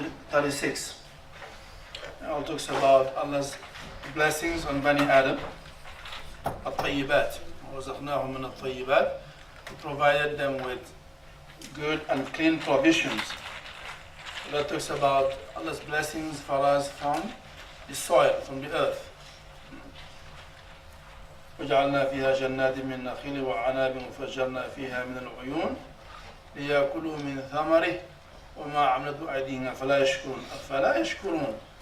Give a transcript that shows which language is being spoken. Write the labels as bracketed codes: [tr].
[en] 36. It all talks about Allah's blessings on Bani Adam. [ar] الطيبات وَرَزَقْنَاهُمْ مِنَ الطيبات. [en] We provided them with good and clean provisions. That talks about Allah's blessings for us from the soil, from the earth. [ar] وَجَعَلْنَا فِيهَا جَنَّاتٍ مِّن نَخِيلٍ وَعَنَابٍ وَفَجَّرْنَا فِيهَا مِنَ الْعُيُونِ لِيَأْكُلُوا مِنْ ثَمَرِهِ وَمَا عَمِلَتْهُ أَيْدِيهِمْ أَفَلَا يَشْكُرُونَ.